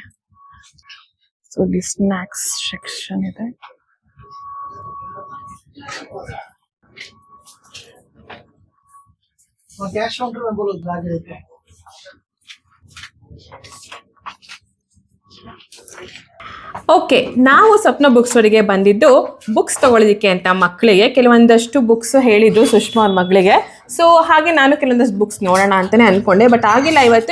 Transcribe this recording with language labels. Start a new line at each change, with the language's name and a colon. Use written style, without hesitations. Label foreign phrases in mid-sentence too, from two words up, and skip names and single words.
Kannada: ಸೊ ಇಲ್ಲಿ
English: snacks section
Kannada: ಇದೆ.
English: cash counter
Hindi: में बोलो आगे देते हैं.
Kannada: ಓಕೆ, ನಾವು ಸ್ವಪ್ನ ಬುಕ್ ಸ್ಟೋರಿಗೆ ಬಂದಿದ್ದು ಬುಕ್ಸ್ ತೊಗೊಳೋದಕ್ಕೆ ಅಂತ ಮಕ್ಕಳಿಗೆ. ಕೆಲವೊಂದಷ್ಟು ಬುಕ್ಸ್ ಹೇಳಿದ್ದು ಸುಷ್ಮಾ ಅವ್ರ ಮಗಳಿಗೆ. ಸೊ ಹಾಗೆ ನಾನು ಕೆಲವೊಂದಷ್ಟು ಬುಕ್ಸ್ ನೋಡೋಣ ಅಂತಲೇ ಅಂದ್ಕೊಂಡೆ, ಬಟ್ ಆಗಿಲ್ಲ ಇವತ್ತು.